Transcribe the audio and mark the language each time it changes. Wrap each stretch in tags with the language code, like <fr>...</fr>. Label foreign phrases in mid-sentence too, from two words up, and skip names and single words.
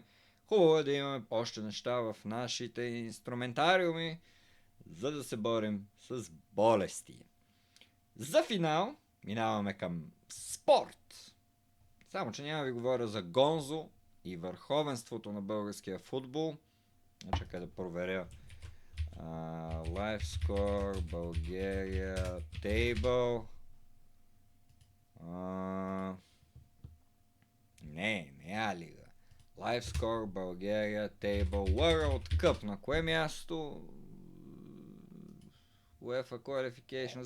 <bg>Хубаво е да имаме още неща в нашите инструментариуми, за да се борим с болести. За финал минаваме към спорт. Само, че няма ви говоря за Гонзо и върховенството на българския футбол. Чакай да проверя.</bg> <en>Live score, България, table.</en> <bg>Не е лига.</bg> <en>Live score, България, table, World Cup.</en> <bg>На кое място? UEFA Qualifications.</bg>